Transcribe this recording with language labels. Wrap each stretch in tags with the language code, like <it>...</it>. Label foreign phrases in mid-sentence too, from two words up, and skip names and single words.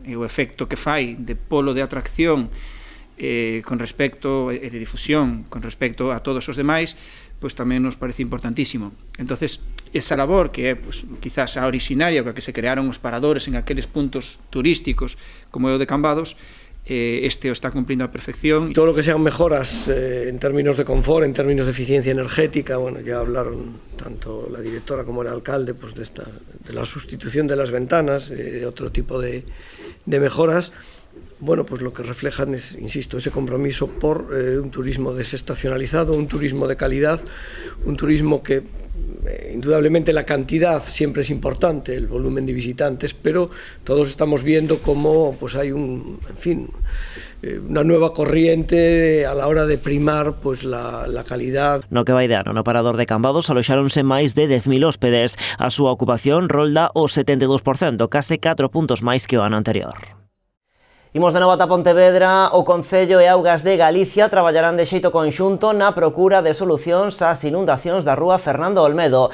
<gl>E o efecto que fai de polo de atracción con respecto e de difusión con respecto a todos os demais, pois tamén nos parece importantísimo. Entonces, esa labor que é pues, quizás a originaria coa que se crearon os paradores en aqueles puntos turísticos como é o de Cambados, este o está cumpliendo a perfección.</gl> <es>Todo lo que sean mejoras en términos de confort, en términos de eficiencia energética, bueno, ya hablaron tanto la directora como el alcalde pues de la sustitución de las ventanas, de otro tipo de mejoras. Bueno, pues lo que reflejan es, insisto, ese compromiso por un turismo desestacionalizado, un turismo de calidad, un turismo que indudablemente la cantidad siempre es importante, el volumen de visitantes, pero todos estamos viendo cómo pues hay una nueva corriente a la hora de primar pues la calidad.</es> <gl>No que vai de ano, no parador de Cambados aloxáronse máis de 10.000 hóspedes. A súa ocupación rolda o 72%, case 4 puntos máis que o ano anterior. Imos de novo ata Pontevedra. O Concello e Augas de Galicia traballarán de xeito conxunto na procura de solucións ás inundacións da rúa Fernando Olmedo.</gl>